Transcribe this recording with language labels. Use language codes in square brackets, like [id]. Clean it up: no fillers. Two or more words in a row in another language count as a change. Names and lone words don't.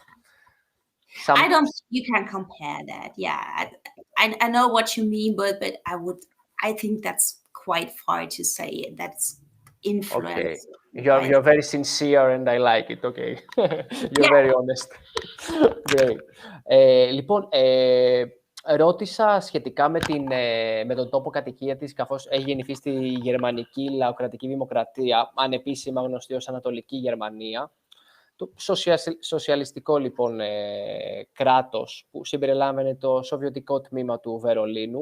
[en] I don't think you can compare that. Yeah, I know what you mean, but I think that's quite far to say that's influence. Okay, you're very sincere and I like it. Okay, you're very honest. Great. [el] Λοιπόν, ρώτησα σχετικά με τον τόπο κατοικία της, καθώς έχει γεννηθεί στη Γερμανική Λαοκρατική Δημοκρατία, ανεπίσημα γνωστή ως Ανατολική Γερμανία. Το σοσιαλιστικό, λοιπόν, κράτος που συμπεριλάμβανε το σοβιετικό τμήμα του Βερολίνου.